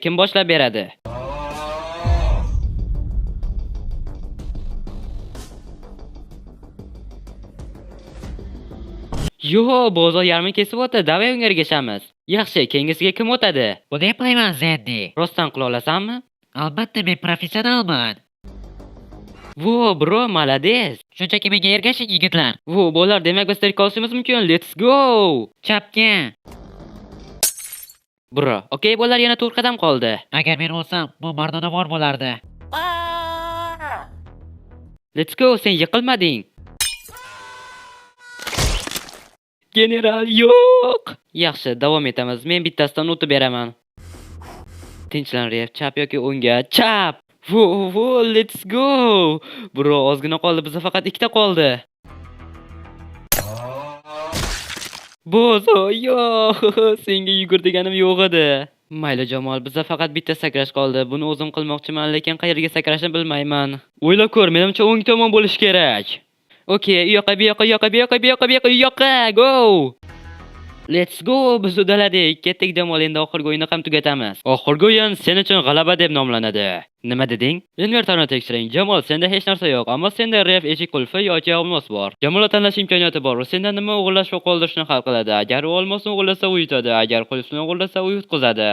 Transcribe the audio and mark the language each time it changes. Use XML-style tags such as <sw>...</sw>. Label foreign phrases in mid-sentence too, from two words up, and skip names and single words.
<uz>Kim boshlab beradi? Bozor yarmi kesib o'tdi. Davay unga ergashamiz. Yaxshi, keyingisiga kim o'tadi? Buni eplayman, Zedi. Rostdan qila olasanmi? Albatta, men professionalman.</uz> <ru>Bro, malades.</ru> <uz>Shunchaki menga ergashing, yigitlar. Bolalar, demak biz tirik qolishimiz mumkin.</uz> <en>Let's go!</en> <uz>Chapga. Bro, okey, bolalar yana 4 qadam qoldi. Agar men o'lsam, bu mardonavor bo'lardi.</uz> <en>Let's go,</en> <uz>sen yiqilmading. General yo'q. Yaxshi, davom etamiz. Men bittasidan o'tib beraman. Tinchlan, Ref, chap yoki o'ngga. Chap.</uz> <en>Let's go. Bro,</en> <uz>ozgina qoldi. Bizda faqat 2 ta qoldi. Bozo, senga yugur deganim yo'q edi. Mayli, Jamol, bizda faqat bitta sakrash qoldi. Buni o'zim qilmoqchiman, lekin qayerga sakrashni bilmayman. O'ylab ko'r, menimcha o'ng tomon bo'lish kerak. Okey, u yoqqa,</uz> <en>go! Let's go,</en> <uz>biz uddaladik. Ketdik, Jamol, endi oxirgi o'yinni ham tugatamiz. Oxirgi o'yin sen uchun g'alaba deb nomlanadi. Nima deding? Invertorni tekshiring. Jamol, senda hech narsa yo'q, ammo senda Ref, eshik qulfi yoki olmos bor. Jamol tanlash imkoniyati bor. Senda nima o'g'irlash va qoldirishni hal qiladi. Agar u olmosni o'g'irlasa, u yutadi. Agar qulfni o'g'irlasa, u yutqizadi.</uz>